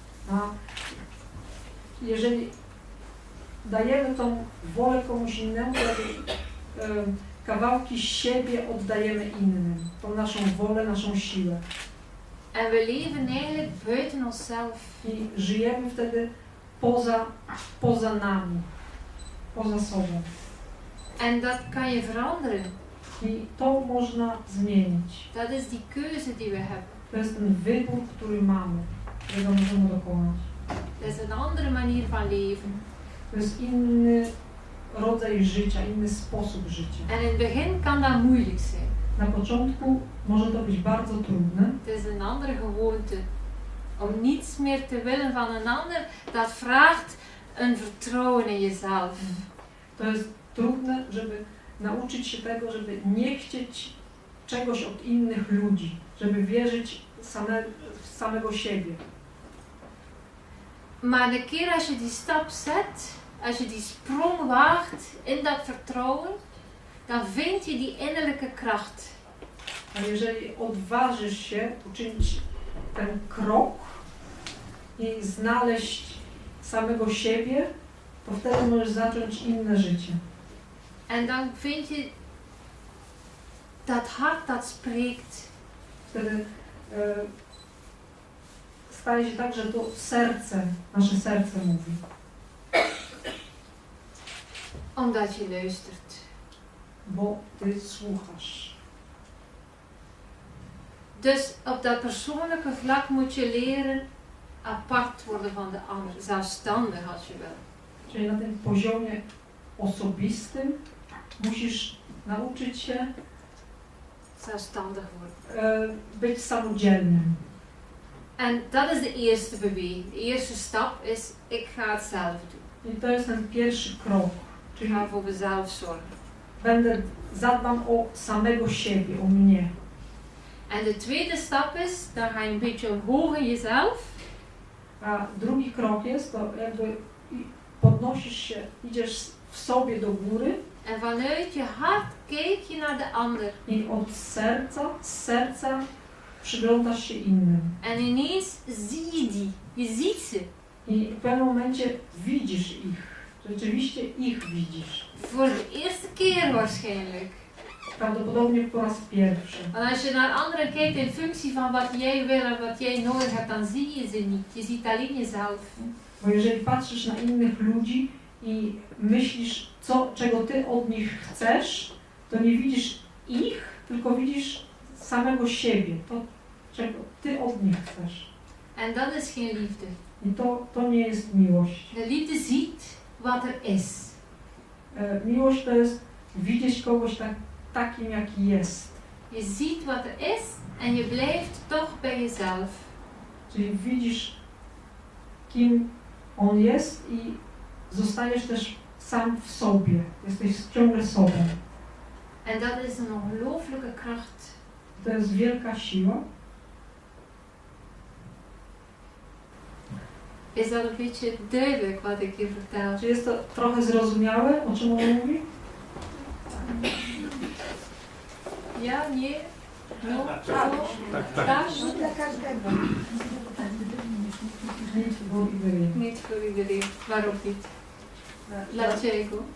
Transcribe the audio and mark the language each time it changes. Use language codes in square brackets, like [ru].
[pl] A jeżeli dajemy tą wolę komuś innemu, to kawałki siebie oddajemy innym. Tą naszą wolę, naszą siłę. [nl] En we leven eigenlijk buiten onszelf. [pl] I żyjemy wtedy poza nami, poza sobą. [nl] En dat kan je veranderen. [pl] I to można zmienić. [nl] Dat is die keuze die we hebben. [pl] To jest ten wybór, który mamy, którego możemy dokonać. [nl] Dat is een andere manier van leven. [pl] To jest inny rodzaj życia, inny sposób życia. [nl] En in het begin kan dat moeilijk zijn. [pl] Na początku może to być bardzo trudne. [nl] Het is een andere gewoonte om niets meer te willen van een ander, dat vraagt een vertrouwen in jezelf. [pl] To jest trudne, żeby nauczyć się tego, żeby nie chcieć czegoś od innych ludzi, żeby wierzyć w samego siebie. [nl] Maar de keer als je die stap zet, als je die sprong waagt in dat vertrouwen, dan vind je die innerlijke kracht. [pl] A jeżeli odważysz się uczynić ten krok i znaleźć samego siebie, to wtedy możesz zacząć inne życie. [nl] En dan vind je dat hart dat spreekt. [pl] Wtedy staje się tak, że to serce, nasze serce mówi. [nl] Omdat je luistert. [pl] Bo ty słuchasz. [nl] Dus op dat persoonlijke vlak moet je leren apart worden van de ander. Zelfstandig als je wil. [pl] Czyli na tym poziomie osobistym musisz nauczyć się [nl] Zelfstandig worden. [pl] być samodzielnym. [nl] En dat is de eerste beweging. De eerste stap is, ik ga het zelf doen. [pl] I to jest ten pierwszy krok. [nl] Ik [pl] Czyli [nl] ga voor mezelf zorgen. [pl] zadbam o samego siebie, o mnie. [nl] En de tweede stap is, dan ga je een beetje omhoog in jezelf. [pl] A drugi krok jest, to jakby podnosisz się, idziesz w sobie do góry [nl] En vanuit je hart kijk je naar de ander. [pl] i od z serca przyglądasz się innym. [nl] En ineens zie je die. Je ziet ze. [pl] I w pewnym momencie widzisz ich. Rzeczywiście ich widzisz. [nl] Voor de eerste keer waarschijnlijk. [pl] Prawdopodobnie po raz pierwszy. [nl] Want als je naar anderen kijkt in functie van wat jij wil en wat jij nodig hebt, dan zie je ze niet. Je ziet alleen jezelf. [pl] Bo jeżeli patrzysz na innych ludzi i myślisz, czego ty od nich chcesz, to nie widzisz ich, tylko widzisz samego siebie. To, czego ty od nich chcesz. [nl] En dat is geen liefde. [pl] I to nie jest miłość. [nl] De liefde ziet wat er is. [pl] Miłość to jest widzieć kogoś takim, jaki jest. [nl] Je ziet wat er is en je blijft toch bij jezelf. [pl] Czyli widzisz, kim on jest i zostajesz też sam w sobie. Jesteś ciągle sobą. [nl] En dat is een ongelooflijke kracht. [pl] To jest wielka siła. [nl] Is dat een beetje duidelijk wat ik je vertel? [pl] Czy jest to trochę zrozumiałe, o czym on mówi? Ja, nie? No? Tak, Tak? tak. Dla każdego. Nic było i wywie. [nl] Niet voor iedereen. Waarom niet? [pl] Dlaczego?